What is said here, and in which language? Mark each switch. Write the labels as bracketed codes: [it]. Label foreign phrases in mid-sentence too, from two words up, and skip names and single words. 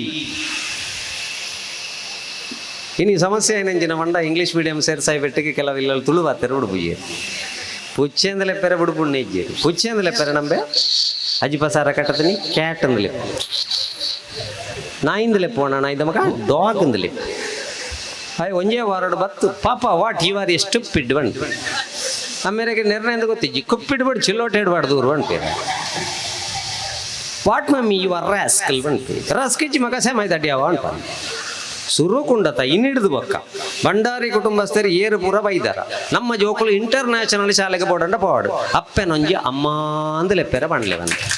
[tcy] ಇನ್ನು ಸಮಸ್ಯೆ ಏನಂಜಿನ ಮಂಡ [en] English medium [tcy] ಸೇರ್ಸಾಯಿ ಬೆಟ್ಟಿಗೆ ಕೆಲವಿಲ್ಲ ತುಳುವಾತೆರು ಉಡುಪುಯ್ಯ ಪುಚ್ಚೆಂದಲೆ ಪೆರೆ ಬಿಡುಪುಣ್ಣ ಇಜ್ಜೇರು ಪುಚ್ಚೆಂದಲೆ ಪೆರೆ ನಂಬೆ ಅಜ್ಜಿ ಪಸಾರ ಕಟ್ಟತೀನಿ ಕ್ಯಾಟ್ ಅಂದಲೆ ನಾಯಿಂದಲೆ ಪೋಣ ನಾಯಿದ ಮಗ ಡಾಗ್ ಅಂದಲೆ ಅಯ್ಯ ಒಂಜೇ ವಾರಡು ಬತ್ತು ಪಾಪ [en] what you are a stupid one [tcy] ಅಮ್ಮೇರೆಗೆ ನಿರ್ಣಯ ಗೊತ್ತಿಜ್ಜಿ ಕುಪ್ಪಿಡ್ಬಿಡು ಚಿಲ್ಲೋಟೆ ಇಡ್ಬಾರ್ದು ದೂರು ಅಂತೀರ [en] what mummy you are rascal [tcy] ಬಂತು ರಸ್ಕಿಚ್ಚಿ ಮಗ ಸೇಮಾಯ್ತಡ್ಯಾವ ಅಂತ ಸುರು ಕುಂಡತ ಇನ್ನಿಡ್ದು ಬಕ್ಕ ಭಂಡಾರಿ ಕುಟುಂಬಸ್ಥರು ಏರು ಪೂರ ಬೈದಾರ ನಮ್ಮ ಜೋಕುಲು ಇಂಟರ್ನ್ಯಾಷನಲ್ ಶಾಲೆಗೆ ಬೋಡಂಡ ಪೋಡು ಅಪ್ಪೆನೊಂಜಿ ಅಮ್ಮ ಅಂದು ಲೆಪ್ಪೆರ ಬಂಡ್ಲೆವಂತ